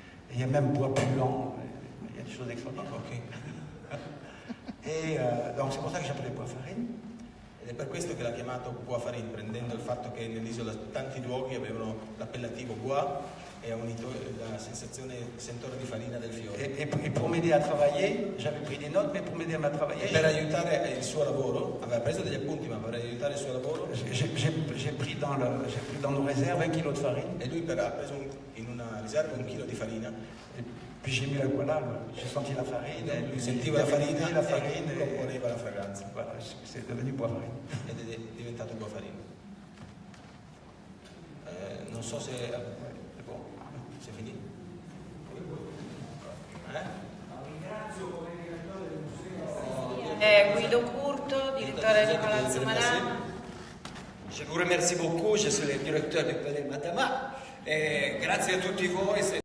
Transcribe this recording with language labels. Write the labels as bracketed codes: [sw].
[fr] Et il y a même Bois Puant, il y a des choses extraordinaires. [en] Okay. [fr] Et donc c'est pour ça que j'appelais Boisfarine. [it] Ed è per questo che l'ha chiamato Boisfarine, prendendo il fatto che nell'isola tanti luoghi avevano l'appellativo Bois e ha unito la sentore di farina del fiore. [fr] Et pour m'aider à travailler, j'avais pris des notes, mais pour m'aider à travailler... [it] Per aiutare il suo lavoro, aveva preso degli appunti, ma per aiutare il suo lavoro... [fr] J'ai pris dans nos réserves 1 kilo de farine. [it] E lui ha preso in una riserva 1 chilo di farina. [fr] Puis j'ai mis voilà, j'ai senti la farine, [it] lui sentiva la farina e componeva la fragranza. [fr] Voilà, c'est devenu Boisfarine. [it] Ed è diventato Boisfarine. Non so se è buono, [fr] c'est fini. [it] Ringrazio come direttore del museo. Guido Curto, direttore di Palazzo Madama. [fr] Je vous remercie beaucoup, je suis le directeur du Palais Madama. [it] Grazie a tutti voi.